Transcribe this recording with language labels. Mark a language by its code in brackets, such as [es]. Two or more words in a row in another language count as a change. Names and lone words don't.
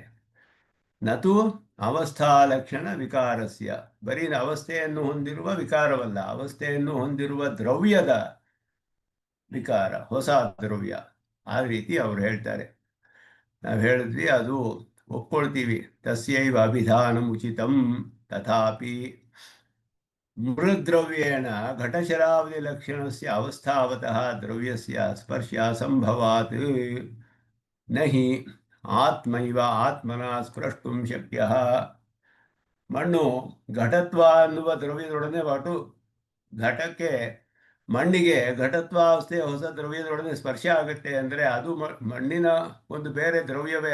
[sa] ನತು ಅವಸ್ಥಾ ಲಕ್ಷಣ ವಿಕಾರಸ್ಯ, [kn] ಬರೀ ಅವಸ್ಥೆಯನ್ನು ಹೊಂದಿರುವ ವಿಕಾರವಲ್ಲ, ಅವಸ್ಥೆಯನ್ನು ಹೊಂದಿರುವ ದ್ರವ್ಯದ ವಿಕಾರ, ಹೊಸ ದ್ರವ್ಯ. ಆ ರೀತಿ ಅವರು ಹೇಳ್ತಾರೆ. ನಾವು ಹೇಳಿದ್ವಿ, ಅದು ಒಪ್ಕೊಳ್ತೀವಿ. [sa] ತಸ್ಯೈವ ಅಭಿಧಾನಂ ಉಚಿತಂ. ತಥಾಪಿ ಮೃದ್ರವ್ಯೇಣ ಘಟಶರಾವಧಿ ಲಕ್ಷಣಸ್ಯ ಅವಸ್ಥಾವತಃ ದ್ರವ್ಯಸ್ಯ ಸ್ಪರ್ಶ ಸಂಭವಾತ್ ನಹಿ ಆತ್ಮೈವ ಆತ್ಮನ ಸ್ಪೃಷ್ಟುಂ ಶಕ್ಯ. [kn] ಮಣ್ಣು ಘಟತ್ವ ಅನ್ನುವ ದ್ರವ್ಯದೊಡನೆ ಘಟಕ್ಕೆ, ಮಣ್ಣಿಗೆ ಘಟತ್ವಾವಸ್ಥೆಯ ಹೊಸ ದ್ರವ್ಯದೊಡನೆ ಸ್ಪರ್ಶ ಆಗುತ್ತೆ ಅಂದರೆ ಅದು ಮಣ್ಣಿನ ಒಂದು ಬೇರೆ ದ್ರವ್ಯವೇ.